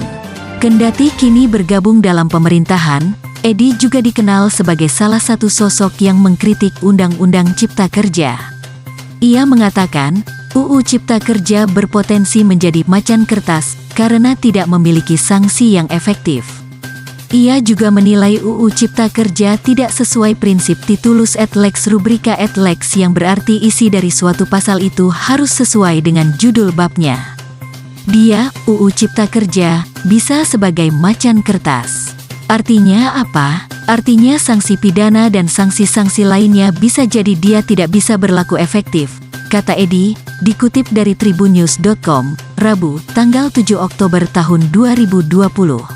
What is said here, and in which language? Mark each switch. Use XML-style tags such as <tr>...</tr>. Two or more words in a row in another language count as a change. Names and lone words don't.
<id>Kendati kini bergabung dalam pemerintahan, Edi juga dikenal sebagai salah satu sosok yang mengkritik Undang-Undang Cipta Kerja. Ia mengatakan, UU Cipta Kerja berpotensi menjadi macan kertas karena tidak memiliki sanksi yang efektif. Ia juga menilai UU Cipta Kerja tidak sesuai prinsip</id> <la>titulus et lex rubrika et lex</la> <id>yang berarti isi dari suatu pasal itu harus sesuai dengan judul babnya. Dia, UU Cipta Kerja, bisa sebagai macan kertas. Artinya apa? Artinya sanksi pidana dan sanksi-sanksi lainnya bisa jadi dia tidak bisa berlaku efektif, kata Edi, dikutip dari tribunnews.com, Rabu, tanggal 7 Oktober tahun 2020.</id>